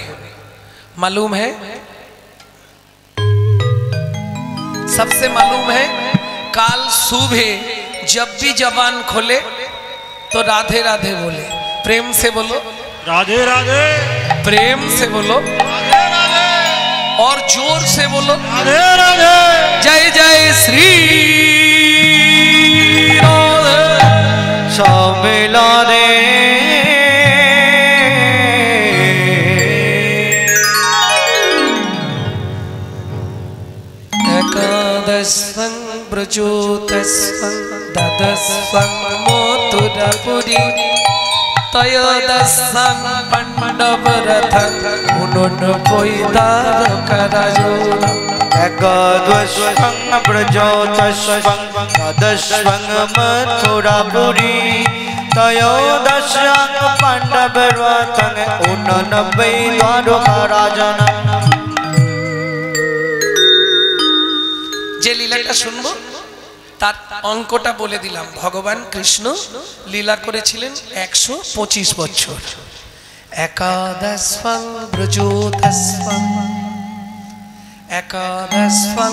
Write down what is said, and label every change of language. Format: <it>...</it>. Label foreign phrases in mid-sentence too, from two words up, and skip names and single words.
<hi>मालूम है सबसे मालूम है काल सुबह जब भी जबान खोले तो राधे राधे बोले। प्रेम से बोलो राधे राधे, प्रेम से बोलो और जोर से बोलो राधे राधे, जय जय श्री राधे। मिला रे</hi> <sa>एकादशं ब्रजोदशं द्वादशं मथुरापुरी त्रयोदशं पाण्डवरथं ऊनपञ्चाशत् एकादशं ब्रजोदशं द्वादशं मथुरापुरी त्रयोदशं पाण्डवरथं ऊनपञ्चाशत्।</sa> <bn>যে লীলাটা শুনবো তার অঙ্কটা বলে দিলাম। ভগবান কৃষ্ণ লীলা করেছিলেন 125 বছর।</bn> <sa>एकादशं ब्रजोदशं एकादशं।</sa>